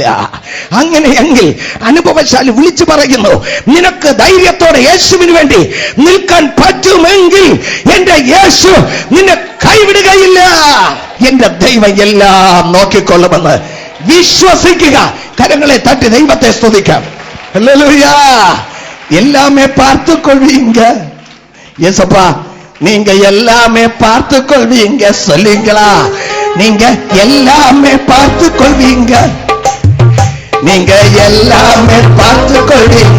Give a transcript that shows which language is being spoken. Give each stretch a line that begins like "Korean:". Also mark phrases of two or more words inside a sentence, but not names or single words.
Malayalam: അങ്ങനെയെങ്കിൽ അനുഭവശാലി വിളിച്ചു പറയുന്നു, നിനക്ക് ധൈര്യത്തോടെ യേശുവിന് വേണ്ടി നിൽക്കാൻ പറ്റുമെങ്കിൽ എന്റെ യേശു നിന്നെ കൈവിടുകയില്ല. എന്റെ ദൈവം എല്ലാം നോക്കിക്കൊള്ളുമെന്ന് വിശ്വസിക്കുക. കരങ്ങളെ തട്ടി ദൈവത്തെ സ്തുതിക്കാം. ഹല്ലേലൂയാ.
Tamil: எல்லாமே பார்த்து கொள்வீங்க ஏசப்பா, நீங்க எல்லாமே பார்த்து கொள்வீங்க. சொல்லுங்களா, நீங்க எல்லாமே பார்த்து கொள்வீங்க, நீங்க எல்லாமே பார்த்து கொள்வீங்க.